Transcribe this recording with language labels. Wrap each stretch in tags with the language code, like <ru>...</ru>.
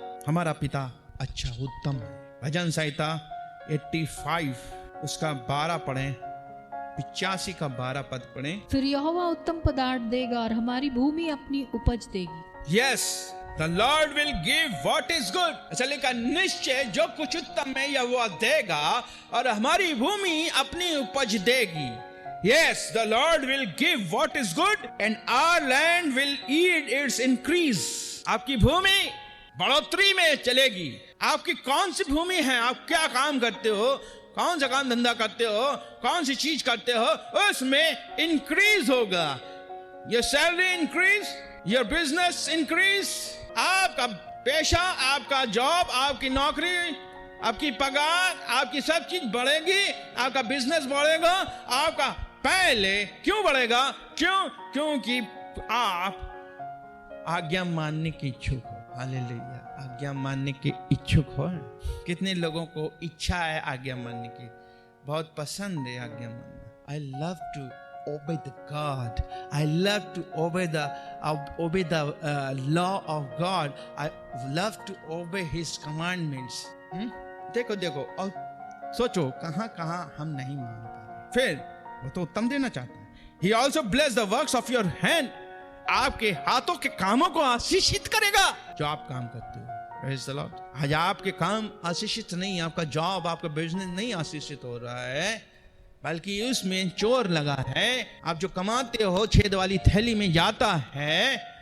<hi>हमारा पिता अच्छा, उत्तम है। भजन संहिता 85 उसका 12 पढ़ें, 85 का 12 पद पढ़ें। फिर यहोवा उत्तम पदार्थ देगा और हमारी भूमि अपनी उपज देगी।</hi> <en>Yes, the Lord will give what is good.</en> <hi>अच्छा लिखा, निश्चय जो कुछ उत्तम है यह वो देगा और हमारी भूमि अपनी उपज देगी।</hi> <en>Yes, the Lord will give what is good and our land will yield its increase.</en> <hi>आपकी भूमि बढ़ोतरी में चलेगी। आपकी कौन सी भूमि है? आप क्या काम करते हो, कौन सा काम धंधा करते हो, कौन सी चीज करते हो, उसमें इंक्रीज होगा।</hi> <en>Your salary increase, your business increase,</en> <hi>आप आपका पेशा, आपका जॉब, आपकी नौकरी, आपकी पगार, आपकी सब चीज बढ़ेगी, आपका बिजनेस बढ़ेगा। आपका पहले क्यों बढ़ेगा? क्योंकि आप आज्ञा मानने की इच्छुक हो। हालेलुया, आज्ञा मानने के इच्छुक हो। कितने लोगों को इच्छा है आज्ञा मानने की, बहुत पसंद है आज्ञा मानना।</hi> <en>I love to obey the God. I love to obey the law of God. I love to obey His commandments.</en> <hi>देखो और सोचो कहाँ कहाँ हम नहीं मान पा रहे। फिर वो तो उत्तम देना चाहता है।</hi> <en>He also bless the works of your hand.</en> <hi>आपके हाथों के कामों को आशीषित करेगा जो आप काम करते हो।</hi> <en>Praise the Lord.</en> <hi>आज आपके काम आशीषित नहीं, आपका जॉब, आपका बिजनेस नहीं आशीषित हो रहा है, बल्कि उसमें चोर लगा है। आप जो कमाते हो छेद वाली थैली में जाता है।</hi>